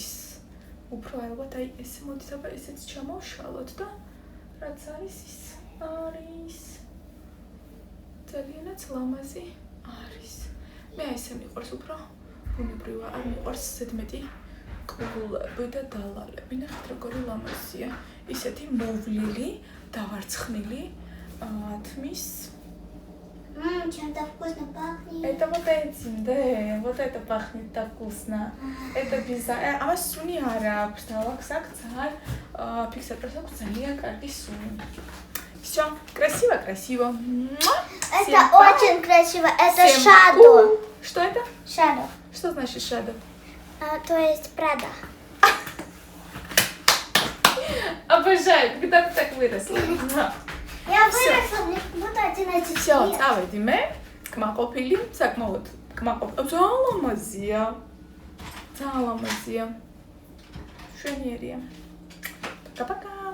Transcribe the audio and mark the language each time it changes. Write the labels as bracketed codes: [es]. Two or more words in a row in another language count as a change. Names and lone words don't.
[ka] უფრო ალბათ აი ესე მოდით აბა ესეც ჩამოვშალოთ და რაც არის ის არის ძალიანაც ლამაზი არის. მე ესე მიყვარს უფრო ბუნებრივი, არ მიყვარს ზედმეტი კბილები და დალალები. ნახეთ როგორი ლამაზია. ისეთი მოვლილი, დავარცხნილი თმის. [ru] Чем-то вкусно пахнет. Это вот этим, да, вот это пахнет так вкусно. Это обязательно. [ka] ა სუნი არა აქვს და აქვს აქ ძალიან ფიქსატორს აქვს ძალიან კარგი სუნი. [ru] Всё, красиво, красиво. Это очень красиво. Это shadow. Что это? Shadow. Что значит shadow? То есть Прада. Обожаю, когда ты так выросла. Я выросла, мне буду 11 Всё, лет. [ka] წავედი მე. კმაყოფილი, საკმაოდ კმაყოფილი. ძალიან ლამაზია. ძალიან ლამაზია. შვენიერია. [ru] Пока-пока.